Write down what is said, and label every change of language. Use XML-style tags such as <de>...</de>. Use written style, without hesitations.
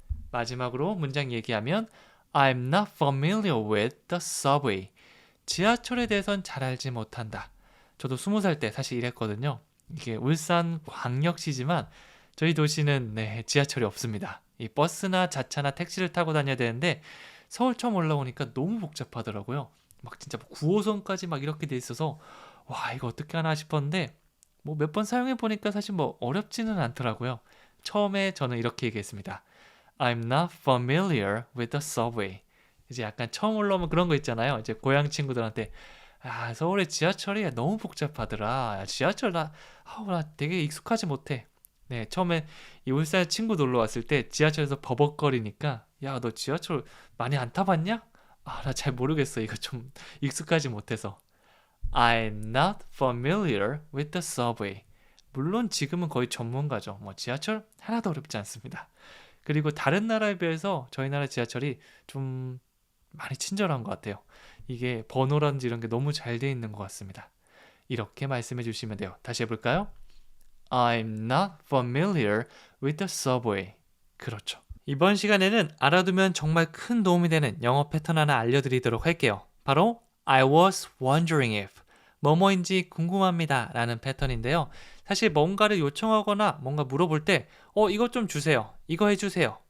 <ko>마지막으로 문장 얘기하면</ko> <en>I'm not familiar with the subway.</en> <ko>지하철에 대해선 잘 알지 못한다. 저도 20살 때 사실 이랬거든요. 이게 울산 광역시지만 저희 도시는 지하철이 없습니다. 이 버스나 자차나 택시를 타고 다녀야 되는데 서울 처음 올라오니까 너무 복잡하더라고요. 막 진짜 9호선까지 막 이렇게 돼 있어서 와 이거 어떻게 하나 싶었는데 뭐 몇 번 사용해 보니까 사실 뭐 어렵지는 않더라고요. 처음에 저는 이렇게 얘기했습니다.</ko> <en>I'm not familiar with the subway.</en> <ko>이제 약간 처음 올라오면 그런 거 있잖아요. 이제 고향 친구들한테 서울의 지하철이 너무 복잡하더라. 지하철 나 되게 익숙하지 못해. 네, 처음에 이 울산 친구 놀러 왔을 때 지하철에서 버벅거리니까 야, 너 지하철 많이 안 타봤냐? 나 잘 모르겠어. 이거 좀 익숙하지 못해서.</ko> <en>I'm not familiar with the subway.</en> <ko>물론 지금은 거의 전문가죠. 뭐 지하철 하나도 어렵지 않습니다. 그리고 다른 나라에 비해서 저희 나라 지하철이 좀 많이 친절한 것 같아요. 이게 번호라든지 이런 게 너무 잘 돼 있는 것 같습니다. 이렇게 말씀해 주시면 돼요. 다시 해볼까요?</ko> <en>I'm not familiar with the subway.</en> <ko>그렇죠. 이번 시간에는 알아두면 정말 큰 도움이 되는 영어 패턴 하나 알려드리도록 할게요. 바로</ko> <en>I was wondering if</en> <ko>뭐뭐인지 궁금합니다 라는 패턴인데요. 사실 뭔가를 요청하거나 뭔가 물어볼 때 이거 좀 주세요. 이거 해주세요.</ko>